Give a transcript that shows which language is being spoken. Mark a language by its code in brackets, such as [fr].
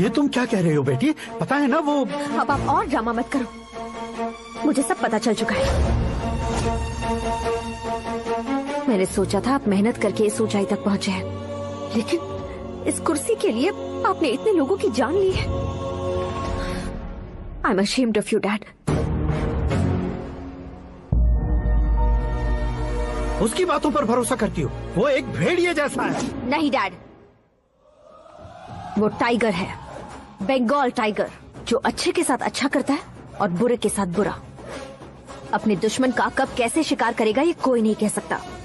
[hi] ये तुम क्या कह रहे हो बेटी? पता है ना वो। अब आप और ड्रामा मत करो, मुझे सब पता चल चुका है। मैंने सोचा था आप मेहनत करके इस ऊंचाई तक पहुंचे हैं, लेकिन इस कुर्सी के लिए आपने इतने लोगों की जान ली है। [en] I am ashamed of you, Dad. [hi] उसकी बातों पर भरोसा करती हो? वो एक भेड़िए जैसा है। नहीं डैड, वो टाइगर है, बंगाल टाइगर, जो अच्छे के साथ अच्छा करता है और बुरे के साथ बुरा। अपने दुश्मन का कब कैसे शिकार करेगा ये कोई नहीं कह सकता।